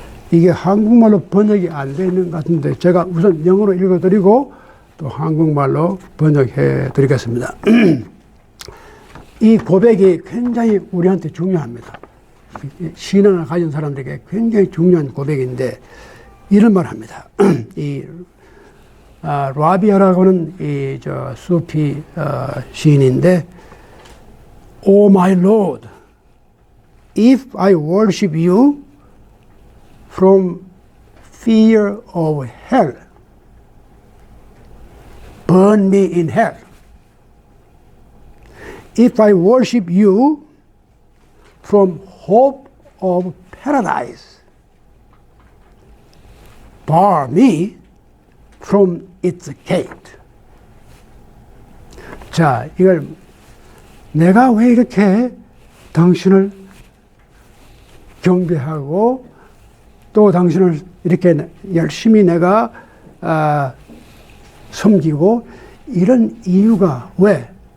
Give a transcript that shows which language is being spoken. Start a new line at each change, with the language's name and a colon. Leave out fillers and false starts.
Korean: 이게 한국말로 번역이 안 돼 있는 것 같은데 제가 우선 영어로 읽어 드리고 또 한국말로 번역해 드리겠습니다. 이 고백이 굉장히 우리한테 중요합니다. 신앙을 가진 사람들에게 굉장히 중요한 고백인데 이런 말 합니다. 라비아라고 하는 수피 시인인데,
English: O my Lord, if I worship you from fear of hell, burn me in hell. If I worship you from hope of paradise, bar me from its gate.
Korean: 자, 이걸 내가 왜 이렇게 당신을 경배하고 또 당신을 이렇게 열심히 내가 섬기고, 이런 이유가 왜?